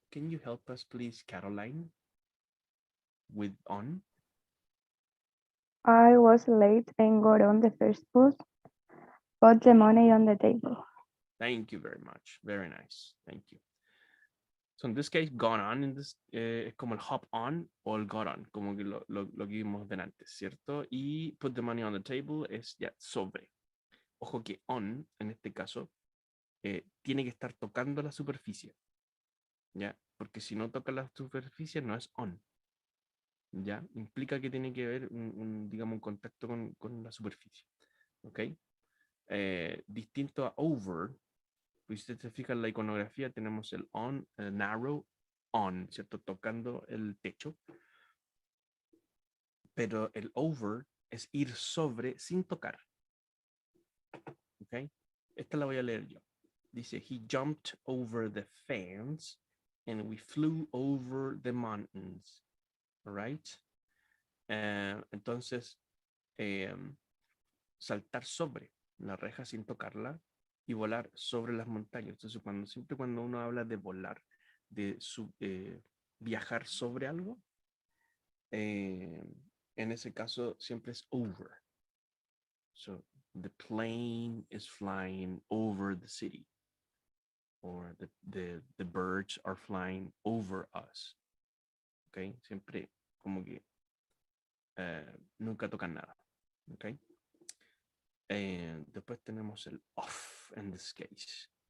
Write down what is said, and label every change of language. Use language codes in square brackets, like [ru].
[en] Can you help us, please, Caroline, with on? I was late and got on the first bus. Put the money on the table. Thank you very much. Very nice. Thank you. So in this case, gone on in this, [es] es como el hop on o el got on, como que lo que vimos delante, ¿cierto? Y [en] put the money on the table [es] es ya sobre. Ojo que on, en este caso, tiene que estar tocando la superficie, ¿ya? Porque si no toca la superficie no es on, ¿ya? Implica que tiene que haber digamos, un contacto con la superficie, ¿ok? Distinto a over, pues si usted se fija en la iconografía, tenemos el on, el narrow on, ¿cierto? Tocando el techo. Pero el over es ir sobre sin tocar. ¿Ok? Esta la voy a leer yo. Dice, [en] he jumped over the fence and we flew over the mountains. All right? [es] Entonces, saltar sobre la reja sin tocarla y volar sobre las montañas. Entonces, siempre cuando uno habla de volar, de viajar sobre algo, en ese caso siempre es over. [en] So the plane is flying over the city, or the birds are flying over us. [es] Okay, siempre como que nunca tocan nada. Okay. Después tenemos el off [en] in this case.